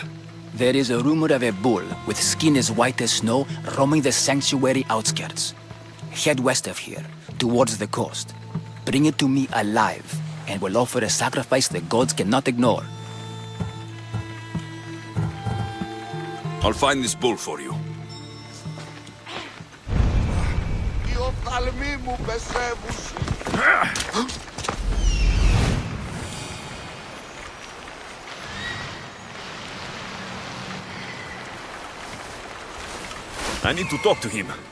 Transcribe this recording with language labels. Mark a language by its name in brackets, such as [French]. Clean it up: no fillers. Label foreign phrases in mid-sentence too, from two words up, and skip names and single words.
[English] There is a rumor of a bull with skin as white as snow roaming the sanctuary outskirts. Head west of here, towards the coast. Bring it to me alive, and we'll offer a sacrifice the gods cannot ignore. I'll find this bull for you. [Greek] παλμοί μου πεσεύουσι. [English] I need to talk to him.